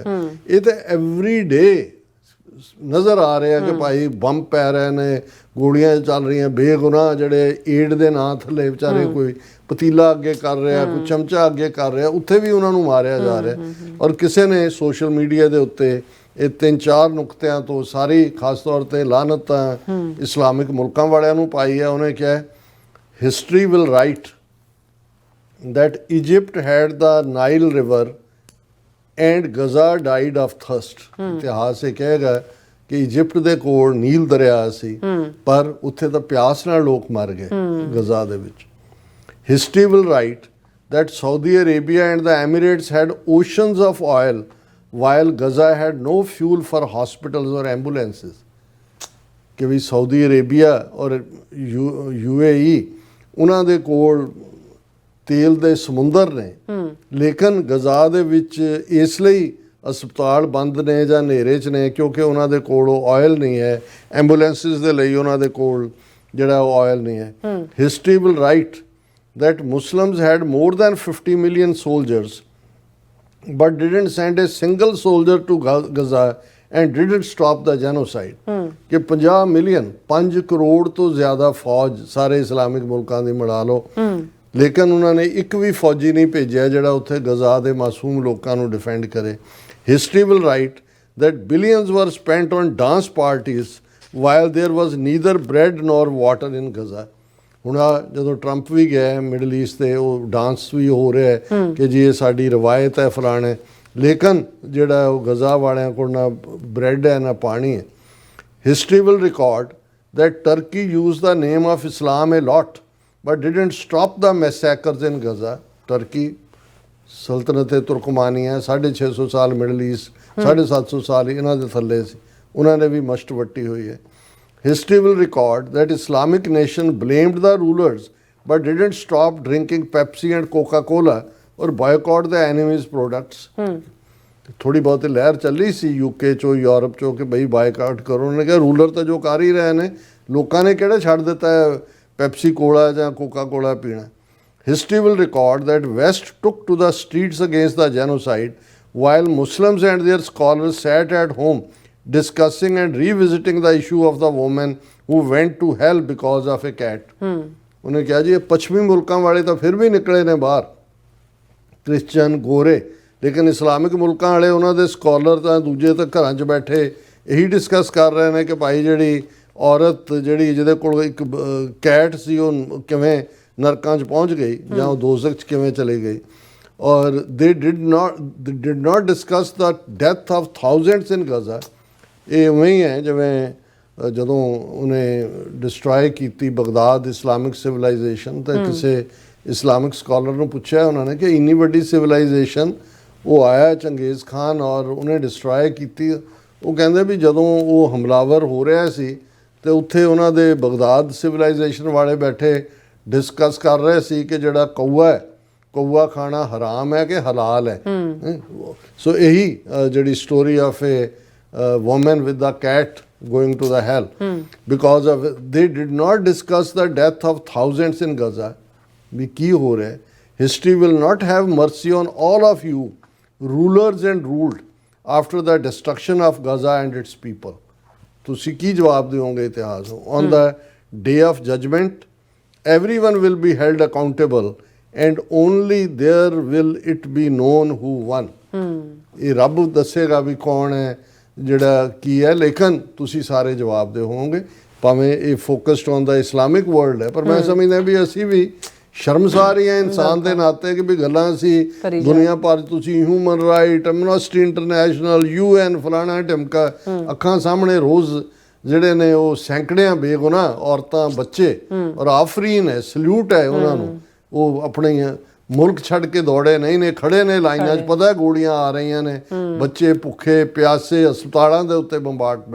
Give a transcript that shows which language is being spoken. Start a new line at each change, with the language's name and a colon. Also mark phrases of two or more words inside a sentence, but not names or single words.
Punjabi: ਇਹ ਤਾਂ
English: every day
Punjabi: ਨਜ਼ਰ ਆ ਰਿਹਾ ਕਿ ਭਾਈ ਬੰਬ ਪੈ ਰਹੇ ਨੇ, ਗੋਲੀਆਂ ਚੱਲ ਰਹੀਆਂ, ਬੇਗੁਨਾਹ ਜਿਹੜੇ ਏਡ ਦੇ ਨਾਂ ਥੱਲੇ ਵਿਚਾਰੇ ਕੋਈ ਪਤੀਲਾ ਅੱਗੇ ਕਰ ਰਿਹਾ, ਕੋਈ ਚਮਚਾ ਅੱਗੇ ਕਰ ਰਿਹਾ, ਉੱਥੇ ਵੀ ਉਹਨਾਂ ਨੂੰ ਮਾਰਿਆ ਜਾ ਰਿਹਾ। ਔਰ ਕਿਸੇ ਨੇ
English: social media
Punjabi: ਦੇ ਉੱਤੇ ਇਹ 3-4 ਨੁਕਤਿਆਂ ਤੋਂ ਸਾਰੀ ਖਾਸ ਤੌਰ 'ਤੇ ਲਾਹਨਤਾਂ ਇਸਲਾਮਿਕ ਮੁਲਕਾਂ ਵਾਲਿਆਂ ਨੂੰ ਪਾਈ ਹੈ।
English: ਉਹਨੇ ਕਿਹਾ History will write that Egypt had the Nile river and Gaza died of thirst।
Punjabi: ਇਤਿਹਾਸ ਇਹ ਕਹੇਗਾ ਕਿ ਇਜਿਪਟ ਦੇ ਕੋਲ ਨੀਲ ਦਰਿਆ ਸੀ ਪਰ ਉੱਥੇ ਤਾਂ ਪਿਆਸ ਨਾਲ ਲੋਕ ਮਰ ਗਏ ਗਜ਼ਾ ਦੇ ਵਿੱਚ।
English: History will write that Saudi Arabia and the Emirates had oceans of oil while Gaza had no fuel for hospitals or ambulances।
Punjabi: ਕਿ ਵੀ ਸਾਊਦੀ ਅਰੇਬੀਆ ਔਰ UAE ਉਹਨਾਂ ਦੇ ਕੋਲ ਤੇਲ ਦੇ ਸਮੁੰਦਰ ਨੇ, ਲੇਕਿਨ ਗਜ਼ਾ ਦੇ ਵਿੱਚ ਇਸ ਲਈ ਹਸਪਤਾਲ ਬੰਦ ਨੇ ਜਾਂ ਹਨੇਰੇ 'ਚ ਨੇ ਕਿਉਂਕਿ ਉਹਨਾਂ ਦੇ ਕੋਲ ਉਹ ਆਇਲ ਨਹੀਂ ਹੈ। ਐਂਬੂਲੈਂਸਿਸ ਦੇ ਲਈ ਉਹਨਾਂ ਦੇ ਕੋਲ ਜਿਹੜਾ ਉਹ ਆਇਲ ਨਹੀਂ ਹੈ।
English: History will write that Muslims had more than 50 million soldiers but didn't send a single soldier to Gaza and didn't stop the genocide
Punjabi: ਕਿ 50 ਮਿਲੀਅਨ 5 ਕਰੋੜ ਤੋਂ ਜ਼ਿਆਦਾ ਫੌਜ ਸਾਰੇ ਇਸਲਾਮਿਕ ਮੁਲਕਾਂ ਦੀ ਮਿਲਾ ਲਓ, ਲੇਕਿਨ ਉਹਨਾਂ ਨੇ ਇੱਕ ਵੀ ਫੌਜੀ ਨਹੀਂ ਭੇਜਿਆ ਜਿਹੜਾ ਉੱਥੇ ਗਜ਼ਾ ਦੇ ਮਾਸੂਮ ਲੋਕਾਂ ਨੂੰ ਡਿਫੈਂਡ ਕਰੇ।
English: History will write that billions were spent on dance parties while there was neither bread nor water in Gaza।
Punjabi: ਹੁਣ ਜਦੋਂ ਟਰੰਪ ਵੀ ਗਿਆ ਮਿਡਲ ਈਸਟ ਤੇ ਉਹ ਡਾਂਸ ਵੀ ਹੋ ਰਿਹਾ ਹੈ ਕਿ ਜੀ ਇਹ ਸਾਡੀ ਰਵਾਇਤ ਹੈ ਫਲਾਣੇ, ਲੇਕਿਨ ਜਿਹੜਾ ਉਹ ਗਜ਼ਾ ਵਾਲਿਆਂ ਕੋਲ ਨਾ ਬ੍ਰੈਡ ਹੈ ਨਾ ਪਾਣੀ ਹੈ।
English: History will record that Turkey used the name of Islam a lot but didn't stop the massacres in Gaza।
Punjabi: ਟਰਕੀ ਸਲਤਨਤ ਤੁਰਕਮਾਨੀਆ 650 ਸਾਲ ਮਿਡਲ ਈਸਟ 750 ਸਾਲ ਇਹਨਾਂ ਦੇ ਥੱਲੇ ਸੀ, ਉਹਨਾਂ ਨੇ ਵੀ ਮਸ਼ਟ ਵੱਟੀ ਹੋਈ ਹੈ।
English: History will record that Islamic nation blamed the rulers but didn't stop drinking Pepsi and Coca-Cola or boycott the enemy's products।
Punjabi: ਥੋੜੀ ਬਹੁਤ ਲਹਿਰ ਚੱਲੀ ਸੀ ਯੂਕੇ ਚੋਂ ਯੂਰਪ ਚੋਂ ਕਿ ਬਈ ਬਾਈਕਾਟ ਕਰੋ, ਉਹਨੇ ਕਿਹਾ ਰੂਲਰ ਤਾਂ ਜੋ ਕਰ ਹੀ ਰਹੇ ਨੇ, ਲੋਕਾਂ ਨੇ ਕਿਹੜਾ ਛੱਡ ਦਿੱਤਾ ਹੈ ਪੈਪਸੀ ਕੋਲਾ ਜਾਂ ਕੋਕਾ ਕੋਲਾ ਪੀਣਾ।
English: History will record that West took to the streets against the genocide while Muslims and their scholars sat at home discussing and revisiting the issue of the woman who went to hell because of a cat।
Punjabi: ਉਹਨੇ ਕਿਹਾ ਜੀ ਇਹ ਪੱਛਮੀ ਮੁਲਕਾਂ ਵਾਲੇ ਤਾਂ ਫਿਰ ਵੀ ਨਿਕਲੇ ਨੇ ਬਾਹਰ, ਕ੍ਰਿਸਚਨ ਗੋਰੇ, ਲੇਕਿਨ ਇਸਲਾਮਿਕ ਮੁਲਕਾਂ ਵਾਲੇ ਉਹਨਾਂ ਦੇ ਸਕਾਲਰ ਤਾਂ ਦੂਜੇ ਤਾਂ ਘਰਾਂ 'ਚ ਬੈਠੇ ਇਹੀ ਡਿਸਕਸ ਕਰ ਰਹੇ ਨੇ ਕਿ ਭਾਈ ਜਿਹੜੀ ਔਰਤ ਜਿਹੜੀ ਜਿਹਦੇ ਕੋਲ ਇੱਕ ਕੈਟ ਸੀ ਉਹ ਕਿਵੇਂ ਨਰਕਾਂ 'ਚ ਪਹੁੰਚ ਗਈ ਜਾਂ ਉਹ ਦੋਜ਼ਖ 'ਚ ਕਿਵੇਂ ਚਲੀ ਗਈ।
English: ਔਰ they did not discuss the death of thousands in Gaza।
Punjabi: ਇਹ ਉਵੇਂ ਹੀ ਹੈ ਜਿਵੇਂ ਜਦੋਂ ਉਹਨੇ ਡਿਸਟਰੋਏ ਕੀਤੀ ਬਗਦਾਦ
English: Islamic civilization
Punjabi: ਤਾਂ ਕਿਸੇ ਇਸਲਾਮਿਕ ਸਕਾਲਰ ਨੂੰ ਪੁੱਛਿਆ ਉਹਨਾਂ ਨੇ ਕਿ ਇੰਨੀ ਵੱਡੀ ਸਿਵਲਾਈਜੇਸ਼ਨ ਉਹ ਆਇਆ ਚੰਗੇਜ਼ ਖਾਨ ਔਰ ਉਹਨੇ ਡਿਸਟਰੋਏ ਕੀਤੀ। ਉਹ ਕਹਿੰਦੇ ਵੀ ਜਦੋਂ ਉਹ ਹਮਲਾਵਰ ਹੋ ਰਿਹਾ ਸੀ ਤੇ ਉੱਥੇ ਉਹਨਾਂ ਦੇ ਬਗਦਾਦ ਸਿਵਲਾਈਜੇਸ਼ਨ ਵਾਲੇ ਬੈਠੇ ਡਿਸਕਸ ਕਰ ਰਹੇ ਸੀ ਕਿ ਜਿਹੜਾ ਕੌਆ ਹੈ, ਕੌਆ ਖਾਣਾ ਹਰਾਮ ਹੈ ਕਿ ਹਲਾਲ ਹੈ।
English: ਸੋ
Punjabi: ਇਹੀ ਜਿਹੜੀ
English: story of a woman with the cat going to the hell because of they did not discuss the death of thousands in Gaza।
Punjabi: ਵੀ ਕੀ ਹੋ ਰਿਹਾ ਹੈ।
English: History will not have mercy on all of you rulers and ruled after the destruction of Gaza and its people।
Punjabi: ਤੁਸੀਂ ਕੀ ਜਵਾਬ ਦਿਓਗੇ ਇਤਿਹਾਸ ਨੂੰ।
English: On the day of judgment everyone will be held accountable and only there will it be known who won।
Punjabi: ਇਹ ਰੱਬ ਦੱਸੇਗਾ ਵੀ ਕੌਣ ਹੈ ਜਿਹੜਾ ਕੀ ਹੈ, ਲੇਕਿਨ ਤੁਸੀਂ ਸਾਰੇ ਜਵਾਬ ਦੇ ਹੋਵੋਗੇ। ਭਾਵੇਂ ਇਹ
English: focused on the Islamic world
Punjabi: ਹੈ ਪਰ ਮੈਂ ਸਮਝਦਾ ਵੀ ਅਸੀਂ ਵੀ ਸ਼ਰਮਸਾਰ ਹੀ ਹਾਂ ਇਨਸਾਨ ਦੇ ਨਾਤੇ ਕਿ ਵੀ ਗੱਲਾਂ ਅਸੀਂ ਦੁਨੀਆ ਭਰ ਤੁਸੀਂ
English: human right
Punjabi: ਐਮਨੈਸਟੀ ਇੰਟਰਨੈਸ਼ਨਲ UN ਫਲਾਣਾ ਢਿਮਕਾ ਅੱਖਾਂ ਸਾਹਮਣੇ ਰੋਜ਼ ਜਿਹੜੇ ਨੇ ਉਹ ਸੈਂਕੜਿਆਂ ਬੇਗੁਨਾਹ ਔਰਤਾਂ ਬੱਚੇ ਔਰ ਆਫਰੀਨ ਹੈ, ਸਲੂਟ ਹੈ ਉਹਨਾਂ ਨੂੰ, ਉਹ ਆਪਣੇ ਮੁਲਕ ਛੱਡ ਕੇ ਦੌੜੇ ਨਹੀਂ ਨੇ, ਖੜੇ ਨੇ ਲਾਈਨਾਂ 'ਚ, ਪਤਾ ਗੋਲੀਆਂ ਆ ਰਹੀਆਂ ਨੇ, ਬੱਚੇ ਭੁੱਖੇ ਪਿਆਸੇ, ਹਸਪਤਾਲਾਂ ਦੇ ਉੱਤੇ ਬੰਬਾਰਡਮੈਂਟ।